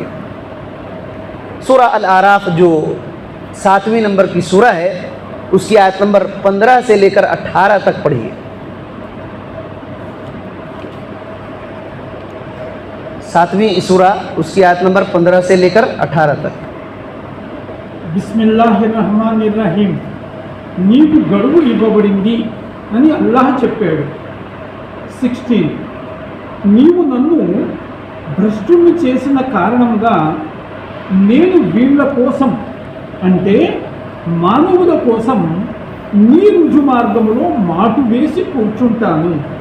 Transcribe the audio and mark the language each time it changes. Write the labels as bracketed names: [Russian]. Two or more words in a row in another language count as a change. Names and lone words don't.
[Urdu] سورہ الاعراف جو 7ویں نمبر کی سورہ ہے اس کی آیت نمبر 15 سے لے کر 18 تک پڑھیے. 7ویں سورہ اس کی آیت نمبر 15 سے لے کر 18 تک. [Arabic] بسم اللہ الرحمن الرحیم. [Telugu] నీకు గడువు ఇవ్వబడింది అని అల్లాహ్ చెప్పాడు. 16 నీవు నన్ను భ్రష్టుని చేసిన కారణంగా నేను వీళ్ళ కోసం అంటే మానవుల కోసం నీ రుజు మార్గములో మాటు వేసి కూర్చుంటాను.